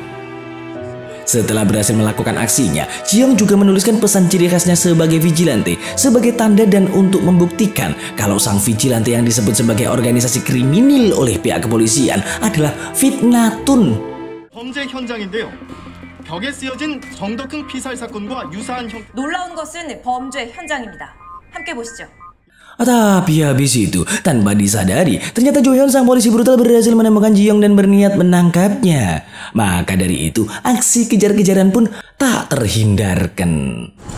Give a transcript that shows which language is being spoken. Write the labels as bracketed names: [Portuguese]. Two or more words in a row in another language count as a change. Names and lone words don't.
[Indonesian] Setelah berhasil melakukan aksinya, Jiyoung juga menuliskan pesan ciri khasnya sebagai vigilante sebagai tanda dan untuk membuktikan kalau sang vigilante yang disebut sebagai organisasi kriminal oleh pihak kepolisian adalah fitnatun. [Korean] 범죄 현장인데요. 벽에 쓰여진 정덕흥 피살 사건과 유사한 형. 놀라운 것은 범죄 현장입니다. 함께 보시죠. [Indonesian] Tapi habis itu, tanpa disadari, ternyata Joheon sang polisi brutal berhasil menemukan Jiyoung dan berniat menangkapnya. Maka dari itu, aksi kejar-kejaran pun tak terhindarkan.